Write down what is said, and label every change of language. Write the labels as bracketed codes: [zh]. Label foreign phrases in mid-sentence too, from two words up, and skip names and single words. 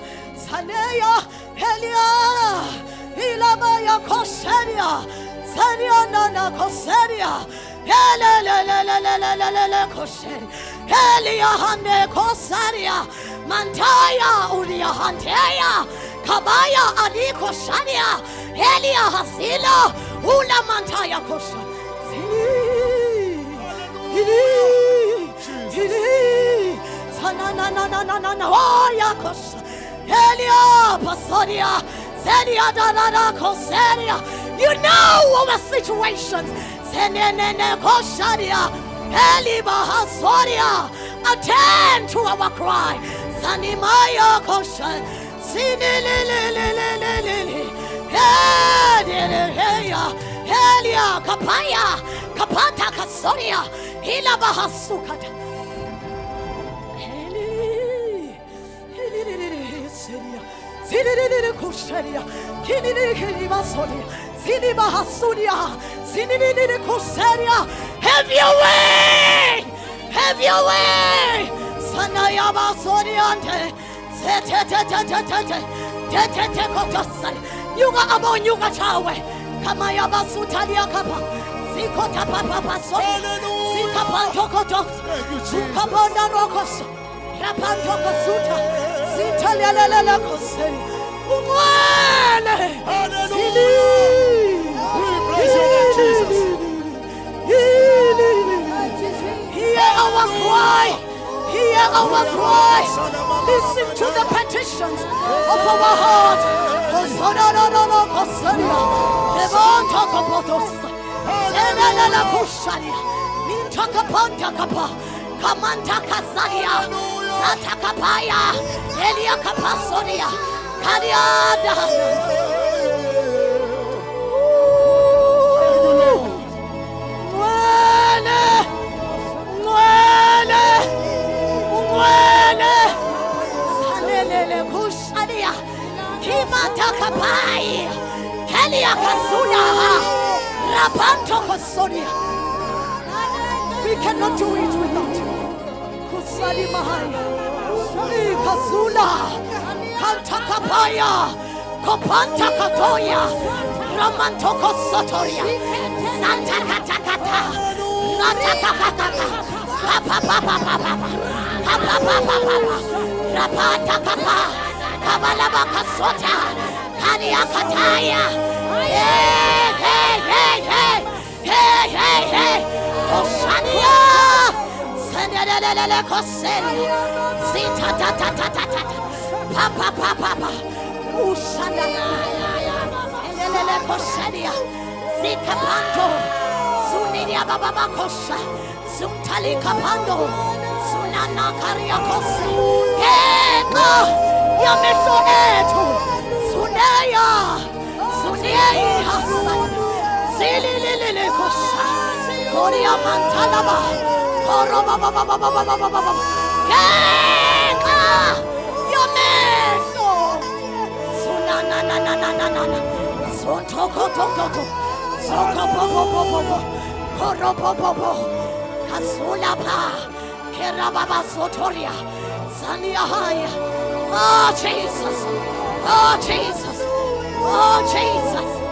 [en] Saneya Helia Ilabaya Koseria Saria Nana Koseria Helelelelelelelele Koseria Helia Hande Koseria Mantaya Ulia Hanteya Kabaya aliko shania. Elia hasila. Ula mantaya kosha. Oh ya kosha. Elia pasodia. Zelia da da da koseria. You know our situations. Senene koshadia. Eli bahasodia. Attend to our cry. Sanimaya kosha. Sinilililililili. Helia kapaya. Kapata kasodia. Hila bahasukata. Sinini kusheria, kinini basonia, sini bahasunia, sinini kuseria. Have your way, have your way. Sanaya basoniante, te kotosari. Yuga abo yuga chawe, kamaya basutalia kapa, sikota papa baso, sikapanto kotos, sukabona rokos, rapanto kosuta. Hallelujah. We praise your name, Jesus. Hear our cry. Hear our cry. Listen to the petitions of our heart. Kamanta kasaria, Satakapaya, Elia Kapasonia, Kadiada. Salele Kushania, Kimata Kapai, Elia Kasuna, Rapanto Kosonia. We cannot do it without you. Kusali Mahaya, Kazula, Kantakapaya, Kopanta Katoya, Ramantoko Sotoria, Santa Katakata, Ratakakaka, Papa Papa Papa, Papa Papa Papa, Rapata Kapa, Kabalabaka Sota, Kania Kataya, hey, hey, hey, hey, hey, hey, hey, Koshania. Senelelele koseria, zita ta ta ta ta ta, papa papa papa, ushana, senelele koseria, zika panto, zuninia baba bakosha, zumtali kapando, sunana karia kose, kema, yameso etu, suneya, suneya hasan, zilililili kosha, koria mantalaba. Keka Yomeso Sunana na na na na na Sotoko toko Soko popo popo Koro popo Kasula pa Kerababa Sotoria Sania Haya. Oh Jesus, oh Jesus, oh Jesus.